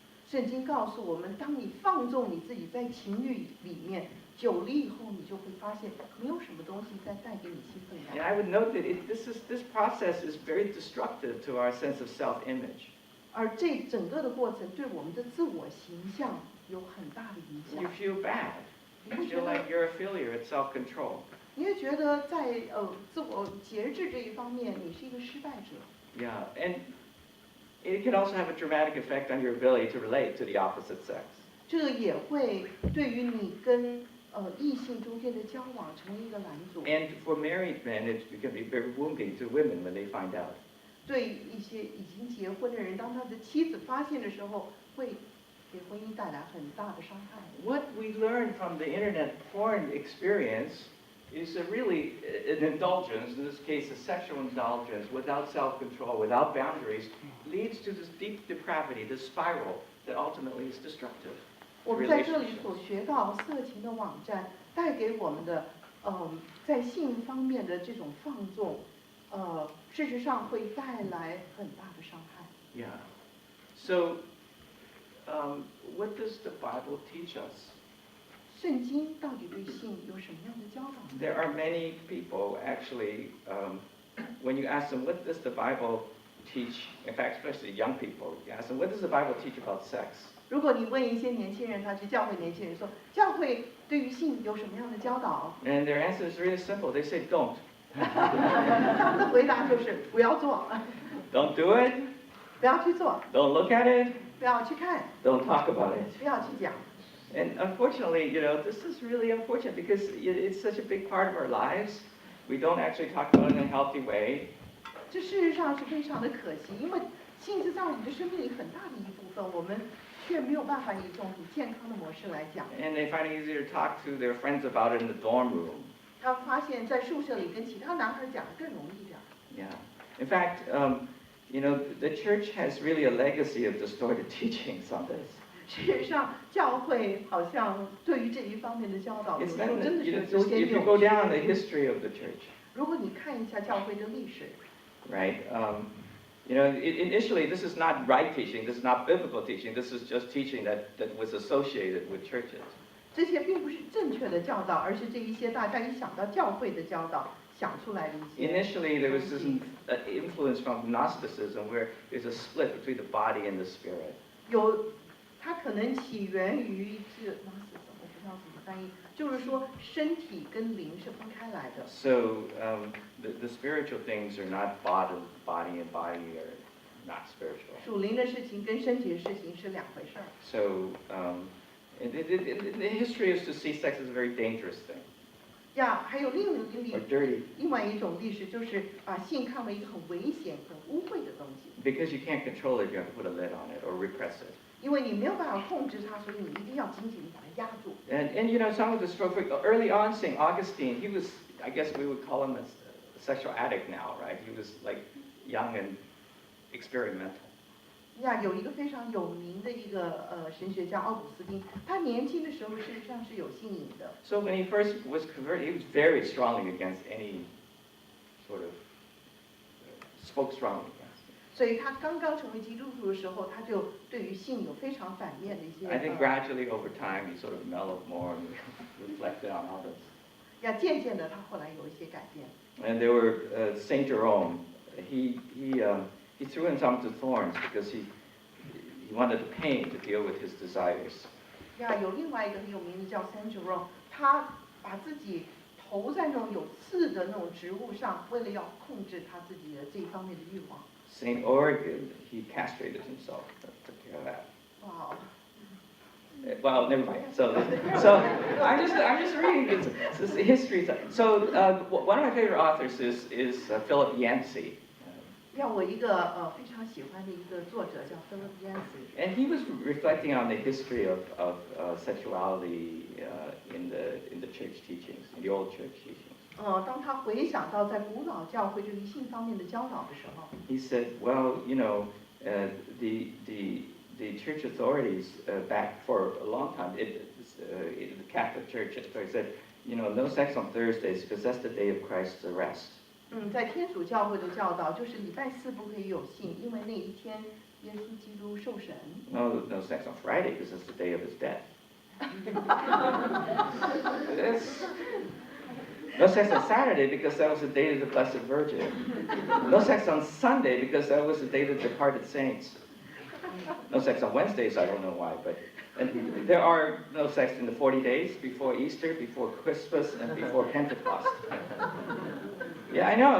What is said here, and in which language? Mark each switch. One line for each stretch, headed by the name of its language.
Chinese: 圣经告诉我们，当你放纵你自己在情欲里面，久了以后，你就会发现没有什么东西再带给你兴奋感。
English: And I would note that this process is very destructive to our sense of self-image.
Chinese: 而这整个的过程对我们的自我形象有很大的影响。
English: You feel bad. You feel like you're a failure at self-control.
Chinese: 你会觉得在自我节制这一方面，你是一个失败者。
English: Yeah, and it can also have a dramatic effect on your ability to relate to the opposite sex.
Chinese: 这个也会对于你跟异性中间的交往成为一个拦阻。
English: And for married men, it can be very wounding to women when they find out.
Chinese: 对一些已经结婚的人，当他的妻子发现的时候，会给婚姻带来很大的伤害。
English: What we learn from the internet porn experience is really an indulgence, in this case a sexual indulgence, without self-control, without boundaries, leads to this deep depravity, this spiral that ultimately is destructive.
Chinese: 我们在这里所学到色情的网站带给我们的，在性方面的这种放纵，事实上会带来很大的伤害。
English: Yeah. So, what does the Bible teach us?
Chinese: 圣经到底对性有什么样的教导？
English: There are many people actually, when you ask them, what does the Bible teach? In fact, especially young people, you ask them, what does the Bible teach about sex?
Chinese: 如果你问一些年轻人，他是教会年轻人说，教会对于性有什么样的教导？
English: And their answer is really simple. They say, don't.
Chinese: 他们的回答就是不要做，
English: Don't do it.
Chinese: 不要去做，
English: Don't look at it.
Chinese: 不要去看，
English: Don't talk about it.
Chinese: 不要去讲。
English: And unfortunately, this is really unfortunate because it's such a big part of our lives. We don't actually talk about it in a healthy way.
Chinese: 这事实上是非常的可惜，因为性是在我们的生命里很大的一部分，我们却没有办法以一种很健康的模式来讲。
English: And they find it easier to talk to their friends about it in the dorm room.
Chinese: 他们发现，在宿舍里跟其他男孩讲更容易一点。
English: Yeah. In fact, the church has really a legacy of distorted teachings on this.
Chinese: 事实上，教会好像对于这一方面的教导，有
English: It's
Chinese: 时候
English: not,
Chinese: 真的是有点
English: if you go down the history of the church,
Chinese: 如果你看一下教会的历史，
English: right? Initially, this is not right teaching. This is not biblical teaching. This is just teaching that was associated with churches.
Chinese: 这些并不是正确的教导，而是这一些大家一想到教会的教导想出来的一些。
English: Initially, there was this influence from Gnosticism where there's a split between the body and the spirit.
Chinese: 它可能起源于这我不知道怎么翻译，就是说身体跟灵是分开来的。
English: So the spiritual things are not body and body are not spiritual.
Chinese: 属灵的事情跟身体的事情是两回事儿。
English: So the history is to see sex as a very dangerous thing.
Chinese: 呀，还有另
English: or dirty.
Chinese: 外一种历史，就是把性看为一个很危险、很污秽的东西。
English: Because you can't control it, you have to put a lid on it or repress it.
Chinese: 因为你没有办法控制它，所以你一定要紧紧地把它压住。
English: And you know, some of the early on, St. Augustine, he was, I guess we would call him a sexual addict now, right? He was like young and experimental.
Chinese: 呀，有一个非常有名的一个神学家奥古斯丁，他年轻的时候事实上是有性瘾的。
English: So when he first was converted, he was very strongly against any sort of spoke strongly against.
Chinese: 所以他刚刚成为基督徒的时候，他就对于性有非常反面的一些。
English: I think gradually over time he sort of mellowed more and reflected on others.
Chinese: 呀，渐渐的他后来有一些改变。
English: And there were Saint Jerome. He threw himself to thorns because he wanted the pain to deal with his desires.
Chinese: 呀，有另外一个很有名的叫 Cef 他把自己投在那种有刺的那种植物上，为了要控制他自己的这一方面的欲望。
English: Saint Origen, he castrated himself. Took care of that. Wow. Well, never mind. So I'm just reading this history. So one of my favorite authors is Philip Yancey.
Chinese: 让我一个非常喜欢的一个作者叫 Philip Yancey。
English: And he was reflecting on the history of sexuality in the church teachings, in the old church teachings.
Chinese: 当他回想到在古老教会对于性方面的教导的时候
English: He said, well, you know, the church authorities back for a long time, the Catholic Church said, you know, no sex on Thursdays because that's the day of Christ's arrest.
Chinese: 在天主教会的教导就是礼拜四不可以有性，因为那一天耶稣基督受审。
English: No sex on Friday because it's the day of his death. No sex on Saturday because that was the day of the Blessed Virgin. No sex on Sunday because that was the day of the departed saints. No sex on Wednesdays, I don't know why, but and there are no sex in the 40 days before Easter, before Christmas, and before Pentecost. Yeah, I know.